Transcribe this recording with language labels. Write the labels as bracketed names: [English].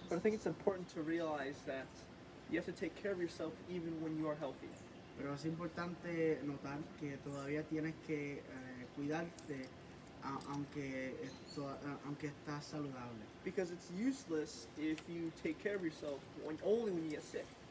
[English] But I think it's important to realize that you have to take care of yourself even when you are healthy. [Spanish] Pero es importante notar que todavía tienes que cuidarte aunque estás saludable. [English] Because it's useless if you take care of yourself only when you get sick.